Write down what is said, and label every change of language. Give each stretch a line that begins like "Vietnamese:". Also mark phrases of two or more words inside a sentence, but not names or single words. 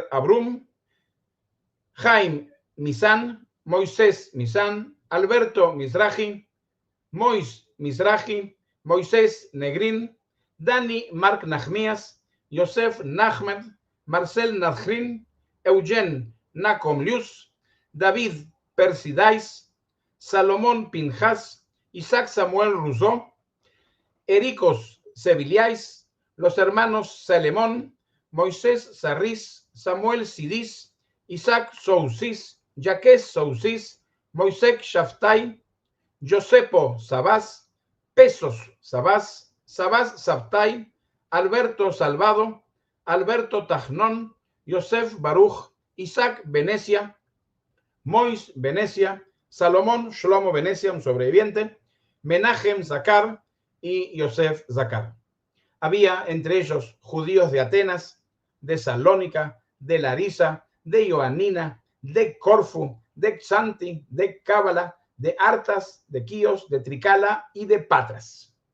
Spanish: Abrum, Chaim Misan, Moisés Misan, Alberto Mizrahi, Mois Mizrahi, Moisés Negrin, Dani Mark Nachmias, Yosef Nachmed, Marcel Nadjrin, Eugen Nacom Lius, David Persidais, Salomón Pinjas, Isaac Samuel Rousseau, Ericos Seviliais, los hermanos Salemón, Moisés Sarris, Samuel Sidis, Isaac Sousis, Jaques Sousis, Moisés Shaftai, Josepo Sabás, Pesos Sabás, Sabás Sabtai, Alberto Salvado, Alberto Tajnón, Yosef Baruch, Isaac Venecia, Mois Venecia, Salomón Shlomo Venecia, un sobreviviente, Menachem Zakar y Yosef Zakar. Había entre ellos judíos de Atenas, de Salónica, de Larisa, de Ioannina, de Corfu, de Xanti, de Cábala, de Artas, de Quíos, de Tricala y de Patras.